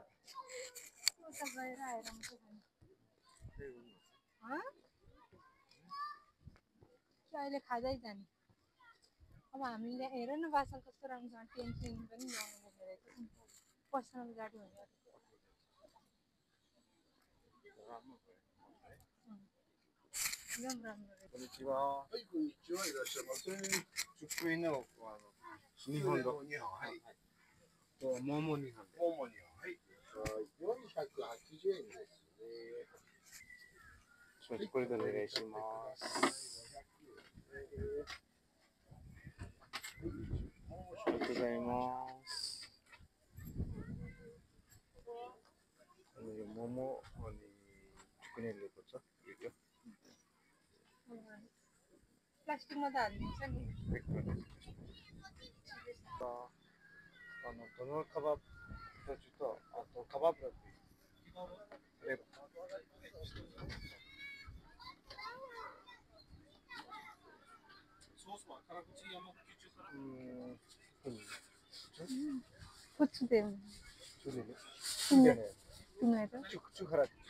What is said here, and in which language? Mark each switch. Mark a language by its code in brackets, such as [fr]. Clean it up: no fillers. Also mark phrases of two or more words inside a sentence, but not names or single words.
[ne] उता गएर आएर मात्रै खाने अहिले खाँदै जाने अब हामीले हेर न बासल कस्तो राम्रो छ टेन्सन पनि ल्याउनु पर्ने रहेछ पर्सनल गाडी हुन्छ एकदम राम्रो रहेछ मोमो नि खाने 480 [ja] 円ですね。これでお願いします。ありがとうございます。 [ne] मोमो अनि चिकन ल्याएको छ यो प्लास्टिकमा त हाल्नुहुन्छ नि [hi] दोनों कबाब तो कबाब कुछ दे चुखरा